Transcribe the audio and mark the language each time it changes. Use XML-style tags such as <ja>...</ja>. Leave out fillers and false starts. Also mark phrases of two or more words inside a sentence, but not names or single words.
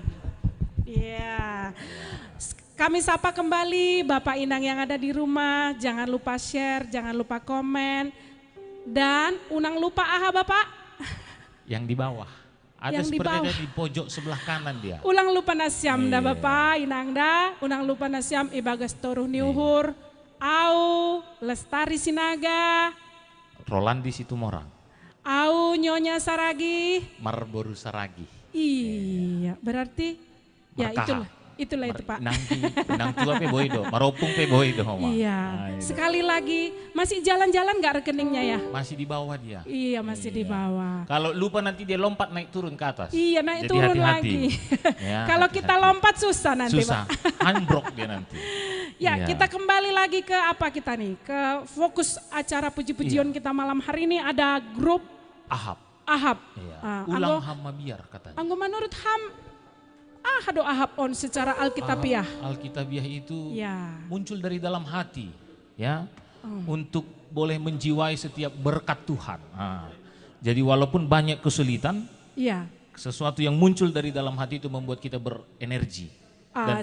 <id>Iya. Kami sapa kembali Bapak Inang yang ada di rumah, jangan lupa share, jangan lupa komen.</id> <bts>Dan unang lupa aha Bapak?</bts> <id>Yang di bawah. Ada Yang di seperti bawah. ada di pojok sebelah kanan dia.</id> <bts>Ulang lupa nasyam dah</bts> <id>Iya.</id> <bts>Bapak, Inang dah, unang lupa nasyam ibagas toruh niuhur, au lestari sinaga, Rolandi Situmorang. au nyonya saragi. Marboru Saragi.</bts> <id>Iya, berarti ya</id> <bts>Markaha.</bts> <id>itulah itu Pak.</id> <bts>Nang tua pe boido, maropung pe boido Mama.</bts> <id>Iya, Nah, itu. sekali lagi masih jalan-jalan nggak rekeningnya ya? Masih di bawah dia. Iya masih di bawah. Kalau lupa nanti dia lompat naik turun ke atas. Iya naik Jadi turun hati-hati. lagi. Ya, Kalau hati-hati. kita lompat susah nanti Susah, Pak. handbrok dia nanti. Ya, Iya. kita kembali lagi ke apa kita nih? Ke fokus acara puji-pujian kita malam hari ini ada grup Ahab. Ahab. Iya. Ah,</id> <bts>Ulang anggo,</bts> <id>hama biar katanya. anggo menurut Ham doa hapon secara Alkitabiah. Alkitabiah itu Ya. muncul dari dalam hati, ya, untuk boleh menjiwai setiap berkat Tuhan. Jadi walaupun banyak kesulitan, Ya. sesuatu yang muncul dari dalam hati itu membuat kita berenergi dan</id>